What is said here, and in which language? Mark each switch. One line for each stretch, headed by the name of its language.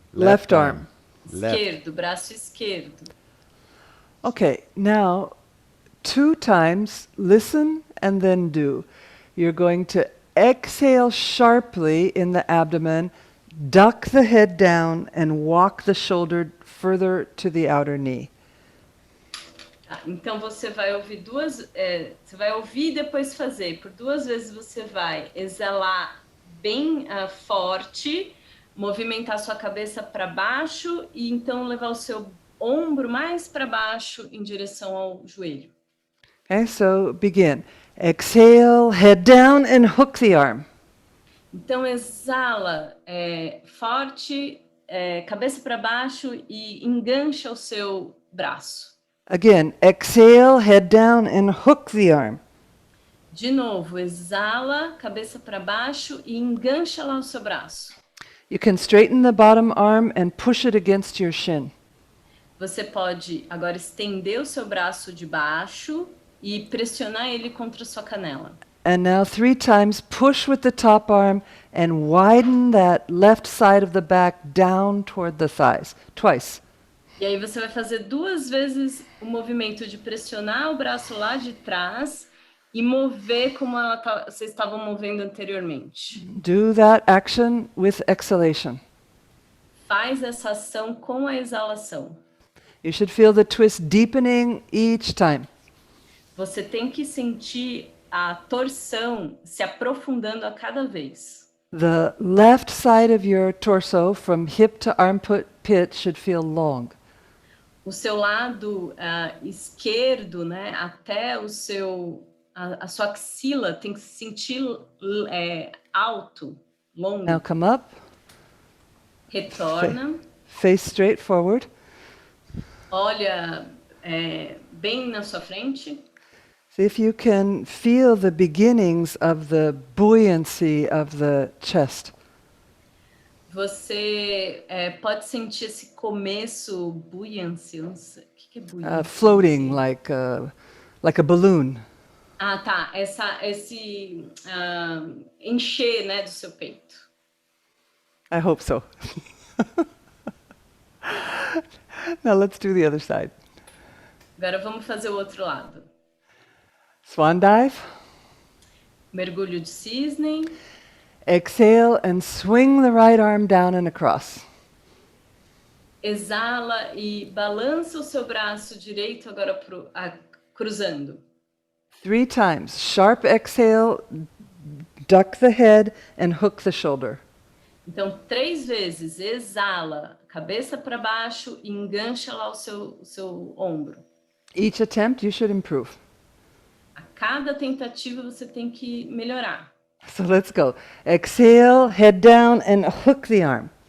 English: Left arm.
Portuguese: Esquerdo, braço esquerdo.
English: Okay, now 2 times, listen and then do. You're going to exhale sharply in the abdomen, duck the head down, and walk the shoulder further to the outer knee.
Portuguese: Então você vai ouvir você vai ouvir e depois fazer. Por 2 vezes você vai exalar bem forte, movimentar sua cabeça para baixo e então levar o seu ombro mais para baixo em direção ao joelho.
English: Okay, so begin. Exhale, head down, and hook the arm.
Portuguese: Então exala forte, cabeça para baixo e engancha o seu braço.
English: Again, exhale, head down, and hook the arm.
Portuguese: De novo, exala, cabeça para baixo e engancha lá o seu braço.
English: You can straighten the bottom arm and push it against your shin.
Portuguese: Você pode agora estender o seu braço de baixo e pressionar ele contra a sua canela.
English: And now 3 times, push with the top arm and widen that left side of the back down toward the thighs. Twice.
Portuguese: E aí você vai fazer 2 vezes o movimento de pressionar o braço lá de trás e mover como vocês estavam movendo anteriormente.
English: Do that action with exhalation.
Portuguese: Faz essa ação com a exalação.
English: You should feel the twist deepening each time.
Portuguese: Você tem que sentir a torção se aprofundando a cada vez.
English: The left side of your torso from hip to armpit pit should feel long.
Portuguese: O seu lado esquerdo, né, até a sua axila tem que se sentir alto, longo.
English: Now come up,
Portuguese: Retorna,
English: face straight forward.
Portuguese: olha bem na sua frente.
English: See if you can feel the beginnings of the buoyancy of the chest.
Portuguese: Você pode sentir esse começo buoyancy. O que é buoyancy?
English: Floating like a balloon.
Portuguese: Ah, tá. Esse encher, né, do seu peito.
English: I hope so. Now let's do the other side.
Portuguese: Agora vamos fazer o outro lado.
English: Swan dive.
Portuguese: Mergulho de cisne.
English: Exhale and swing the right arm down and across.
Portuguese: Exala e balança o seu braço direito agora cruzando.
English: 3 times. Sharp exhale, duck the head and hook the shoulder.
Portuguese: Então, 3 vezes, exala, cabeça para baixo e engancha lá o seu ombro.
English: Each attempt you should improve.
Portuguese: A cada tentativa você tem que melhorar.
English: So let's go. Exhale, head down and hook the arm.